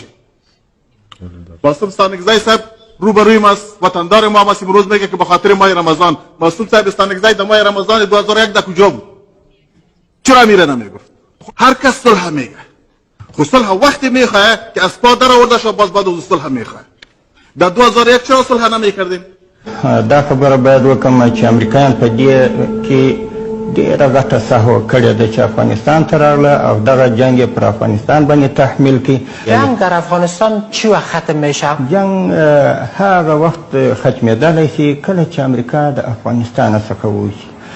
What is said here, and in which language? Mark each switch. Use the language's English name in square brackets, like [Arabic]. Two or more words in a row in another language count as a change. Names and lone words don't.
[Persian] باسم ستانکزی صاحب روبروی ما است، وطندار ما است، امروز میگه که به خاطر ماه رمضان. باسم صاحب ستانکزی در ماه رمضان 2001 در کجا بود؟ چرا میره نمیگفت؟ هر کس صلح میگه. خو صلح وقتی میخواه که از پا در آورده شد باز بعد از صلح میخواه. در 2001 چرا صلح نمیکردیم؟ [Pashto] دا خبره باید وکړم چې امریکایان په دې کې ډېره غټه سهوه کړې ده چې افغانستان ته راغله او دغه جنگ یې پر افغانستان باندې تحمیل کړي. [Persian] جنگ در افغانستان چی وقت ختم میشه؟ [Pashto] جنگ هغه وخت ختمېدلی شي کله چې امریکا د افغانستان څخه ووځي.